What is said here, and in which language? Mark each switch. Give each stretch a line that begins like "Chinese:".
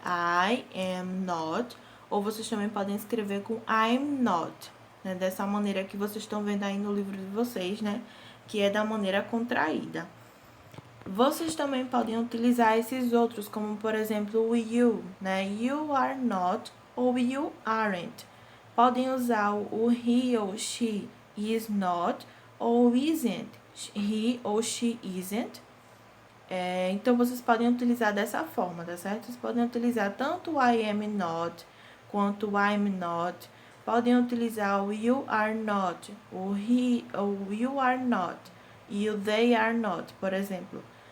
English: I am not,
Portuguese: ou vocês também podem escrever com
English: I'm not,
Portuguese: né? Dessa maneira que vocês estão vendo aí no livro de vocês, né? Que é da maneira contraída. Vocês também podem utilizar esses outros, como por exemplo o
English: you,
Portuguese: né?
English: You are not
Portuguese: ou
English: you aren't.
Portuguese: Podem usar o
English: he
Portuguese: ou
English: she is not
Portuguese: ou
English: isn't. He
Portuguese: ou
English: she isn't.
Portuguese: Então, vocês podem utilizar dessa forma, tá certo? Vocês podem utilizar tanto o
English: I am not
Portuguese: quanto o
English: I'm not.
Portuguese: Podem utilizar o
English: you are not,
Portuguese: o
English: he
Portuguese: ou you are not e o
English: they are not,
Portuguese: por exemplo.